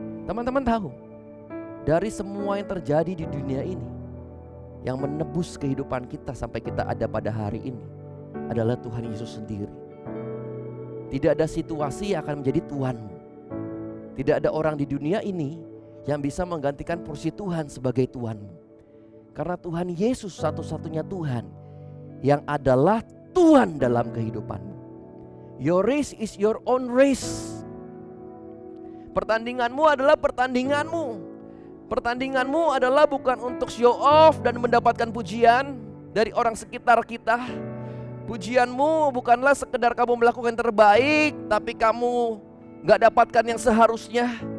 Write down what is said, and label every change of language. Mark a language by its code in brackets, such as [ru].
[id] Teman-teman tahu, dari semua yang terjadi di dunia ini, yang menebus kehidupan kita sampai kita ada pada hari ini adalah Tuhan Yesus sendiri. Tidak ada situasi yang akan menjadi Tuhanmu. Tidak ada orang di dunia ini yang bisa menggantikan porsi Tuhan sebagai Tuhanmu. Karena Tuhan Yesus satu-satunya Tuhan yang adalah Tuhan dalam kehidupanmu. [en] Your race is your own race. [id] Pertandinganmu adalah pertandinganmu. Pertandinganmu adalah bukan untuk [en] show off [id] dan mendapatkan pujian dari orang sekitar kita. Pujianmu bukanlah sekedar kamu melakukan yang terbaik, tapi kamu gak dapatkan yang seharusnya.